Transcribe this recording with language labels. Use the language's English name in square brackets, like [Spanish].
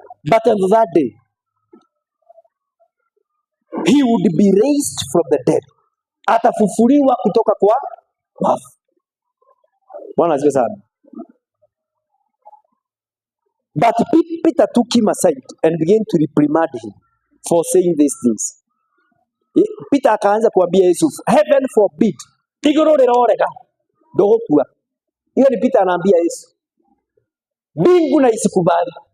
[English] But on the third day, he would be raised from the dead. [Swahili] Atafufuliwa kutoka kwa wafu. Bwana asifiwe sana. [English] But Peter took him aside and began to reprimand him for saying these things. [Swahili] Peter akaanza kuambia Yesu, [English] heaven forbid. [Kikuyu] Iguru liroreka. [Swahili] Ndogokua. Hiyo ni Peter anaambia Yesu. Mbingu na isikubali.